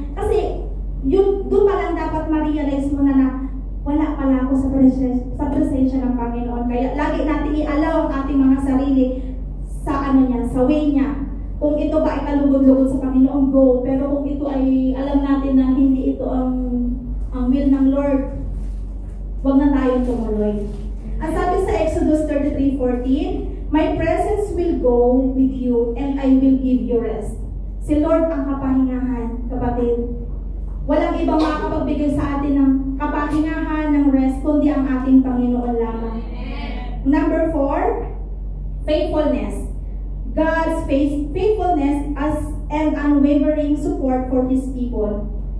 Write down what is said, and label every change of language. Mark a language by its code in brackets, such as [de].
[tl] Kasi, doon pa lang dapat ma-realize mo na wala pala ako sa presensya ng Panginoon. Kaya lagi natin i-allow ang ating mga sarili sa sa way niya. Kung ito ba ay kalugod-lugod sa Panginoon, go. Pero kung ito ay alam natin na hindi ito ang will ng Lord, huwag na tayong tumuloy. Ang sabi sa [en] Exodus 33:14, my presence will go with you and I will give you rest. [tl] Si Lord ang kapahingahan, kapatid. Walang ibang makapagbigay sa atin ng kapahingahan, ng rest, kundi ang ating Panginoon lamang. [en] Number 4, faithfulness. God's faithfulness as and unwavering support for His people.